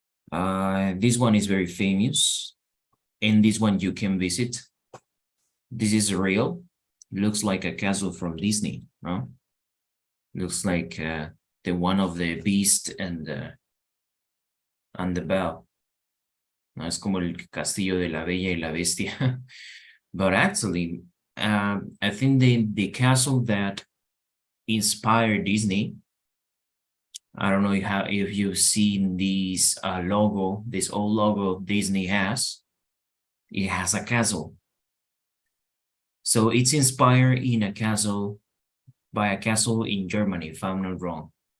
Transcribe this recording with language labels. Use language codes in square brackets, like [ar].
[en] This one is very famous, and this one you can visit. This is real. Looks like a castle from Disney, no? Looks like the one of the Beast and the Belle. [es] No, es como el castillo de la Bella y la Bestia. [en] But actually, I think the castle that inspired Disney, I don't know if you've seen this logo, this old logo Disney has. It has a castle. So it's inspired by a castle in Germany, if I'm not wrong.